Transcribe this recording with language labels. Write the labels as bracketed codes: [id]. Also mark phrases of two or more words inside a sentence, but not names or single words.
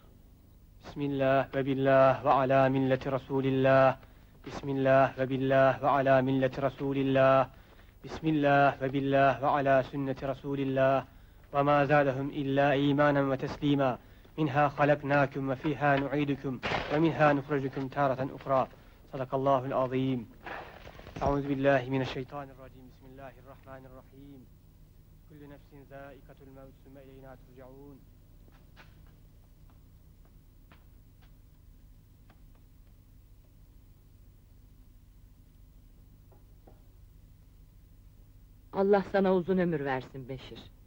[ar] بسم الله وبالله وعلى ملة رسول الله. بسم الله وبالله وعلى ملة رسول الله. بسم الله وبالله وعلى سنة رسول الله. وما زادهم إلا إيمانا وتسليما. منها خلقناكم وفيها نعيدكم ومنها نخرجكم تارة أخرى. صدق الله العظيم. أعوذ بالله من الشيطان الرجيم. بسم الله الرحمن الرحيم. كل نفس ذائقة الموت ثم إلينا ترجعون. [tr] Allah sana uzun ömür versin Beşir.